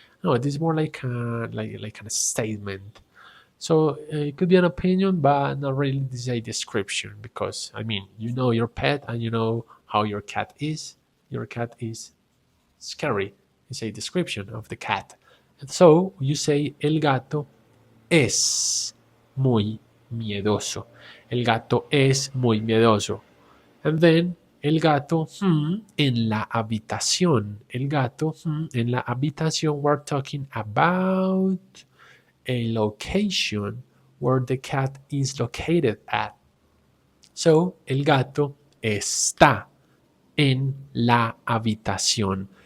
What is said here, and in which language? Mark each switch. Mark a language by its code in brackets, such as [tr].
[en] No, it is more like a statement. So it could be an opinion, but not really this is a description, because you know your pet and you know how your cat is. Your cat is scary. It's a description of the cat. And so you say [es] el gato es muy miedoso. El gato es muy miedoso. [en] And then [es] el gato en la habitación. El gato en la habitación. [en] We're talking about a location where the cat is located at. So, [es] el gato está en la habitación.